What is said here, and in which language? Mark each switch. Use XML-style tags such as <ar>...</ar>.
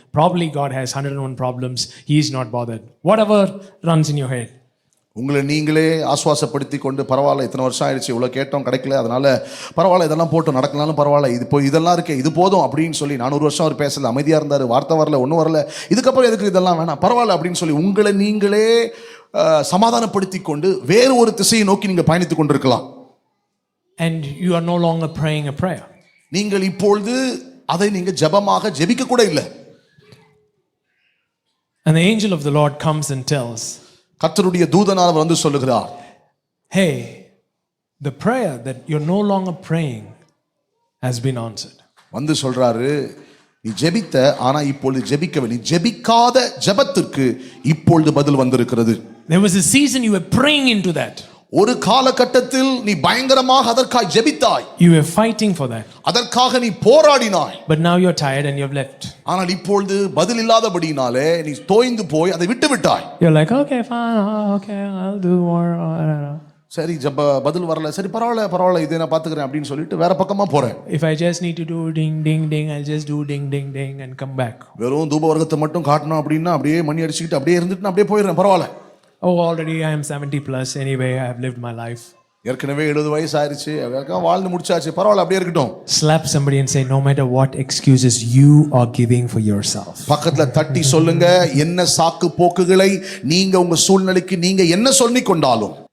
<en>Probably God has 101 problems. He's not bothered. Whatever runs in your head.</en> <ta>உங்களை நீங்களே ஆஸ்வாசப்படுத்தி கொண்டு, பரவாயில்ல இத்தனை வருஷம் ஆயிடுச்சு, இவ்வளோ கேட்டோம் கிடைக்கல, அதனால பரவாயில்ல இதெல்லாம் போட்டு நடக்கலாலும் பரவாயில்ல, இது இப்போ இதெல்லாம் இருக்கே இது போதும் அப்படின்னு சொல்லி, 400 வருஷம் அவர் பேசல, அமைதியாக இருந்தார், வார்த்தை வரல, ஒன்றும் வரல, இதுக்கப்புறம் எதுக்கு இதெல்லாம் வேணாம் பரவாயில்ல அப்படின்னு சொல்லி உங்களை நீங்களே சமாதானப்படுத்தி கொண்டு வேறு ஒரு திசையை நோக்கி நீங்கள் பயணித்து கொண்டிருக்கலாம்.</ta> <en>And you are no longer praying a prayer.</en> <ta>நீங்கள் இப்பொழுது அதை நீங்கள் ஜெபமாக ஜெபிக்க கூட இல்லை.</ta> <en>And the angel of the Lord comes and tells,</en> <ta>கர்த்தருடைய தூதனானவர் வந்து சொல்லுகிறார்,</ta> <en>hey, the prayer that you're no longer praying has been answered.</en> <ta>வந்து சொல்றாரு, நீ ஜெபித்த ஆனா இப்பொழுது ஜெபிக்கவில்லை, நீ ஜெபிக்காத ஜெபத்திற்கு இப்பொழுது பதில் வந்திருக்கிறது.</ta> <en>There was a season you were praying into that.</en> <ta>ஒரு காலகட்டத்தில் நீ பயங்கரமாக அதற்காக ஜெபித்தாய்.</ta> <en>You were fighting for that.</en> <ta>அதற்காக நீ போராடினாய்.</ta> <en>But now you're tired and you've left.</en> <ta>ஆனால் இப்பொழுது பதில் இல்லாதபடியினாலே நீ தோய்ந்து போய் அதை விட்டு விட்டாய்.</ta> <en>You're like, okay, fine, okay, I'll do more.</en> <ta>சரி பதில் வரல, சரி பரவாயில்ல இதை நான் பாத்துக்கிறேன் அப்படின்னு சொல்லிட்டு வேற பக்கமா போறேன்.</ta> <en>If I just need to do ding ding ding, I'll just do ding ding ding and come back.</en> <ta>வெறும் தூப வர்க்கத்தை மட்டும் காட்டணும் அப்படின்னா அப்படியே மணி அடிச்சுக்கிட்டு அப்படியே இருந்துட்டு நான் அப்படியே போயிடுறேன், பரவாயில்ல.</ta> <en>Oh, already I am 70 plus anyway, I have lived my life.</en> <ta>ஏற்கனவே 70 வயசு ஆயிருச்சு, வாழ்ந்து முடிச்சாச்சு, பரவாயில்ல அப்படியே இருக்கட்டும்.</ta> <en>Slap somebody and say, no matter what excuses you are giving for yourself.</en> <ta>பக்கத்துல தட்டி சொல்லுங்க, என்ன சாக்கு போக்குகளை நீங்க உங்க சூழ்நிலைக்கு நீங்க என்ன சொல்லிக் கொண்டாலும்.</ta>